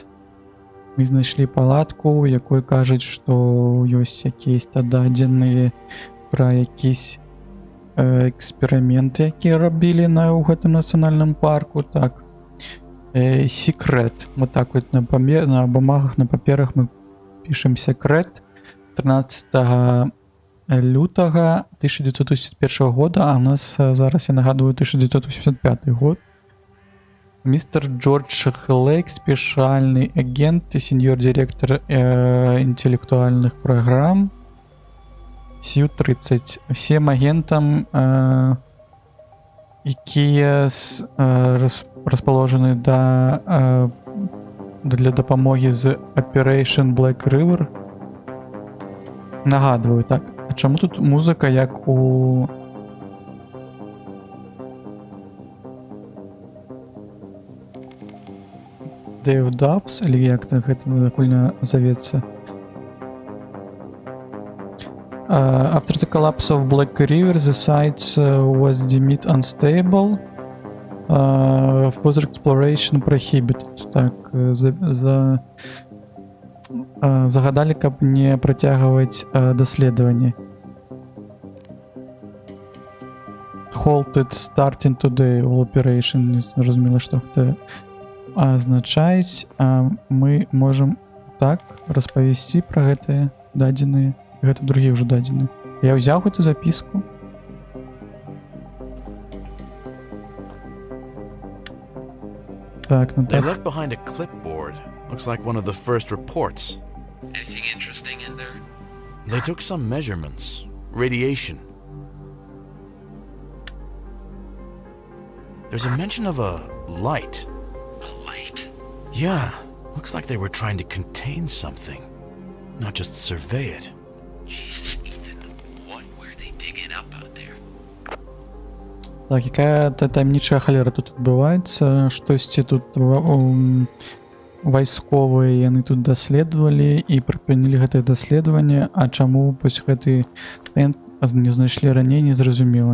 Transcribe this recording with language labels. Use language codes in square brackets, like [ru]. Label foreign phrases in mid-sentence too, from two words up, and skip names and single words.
[be] Мы знайшлі палатку, у якой кажуць, што ёсць якісь-то дадзеныя пра якісь эксперыменты, якія рабілі ў гэтым нацыянальным парку. Так, секрет. [ru] Вот так вот на бумагах, [be] на паперах мы пішам секрет 13 лютага 1981 года, а у нас зараз, я нагадую, 1985 год. [ru] Мистер Джордж Лейк, специальный агент и сеньор-директор интеллектуальных программ Сью-30. Всем агентам, [be] якія [ru] расположены для [be] дапамогі з [en] Operation Black River. [be] Нагадываю, так. А чаму тут музыка як у Dave Dubs, или як гэта накольна завецца? [en] After the collapse of Black River, the site was deemed unstable. Further exploration prohibited. [be] Так, загадали, каб не працягваць даследаванне. Halted starting today all operation. Не зразумела, што гэта азначаюць. Мы можам так распавесці пра гэтыя дадзеныя. Гэта другія ўжо дадзеныя. Я ўзяў гэту запіску. Так, ну [en] They [be] так. [en] left behind a clipboard. Looks like one of the first reports. Anything interesting in there? They took some measurements. Radiation. There's a mention of a light. A light? Yeah, looks like they were trying to contain something, not just survey it. Jesus, Ethan, what were they digging up out there? [be] Так, якая-то таямнічая халера тут адбываецца. Штосьці тут вайсковыя яны тут даследавалі і прыпынілі гэтае даследаванне. А чаму вось гэты тент не знайшлі раней, незразумела.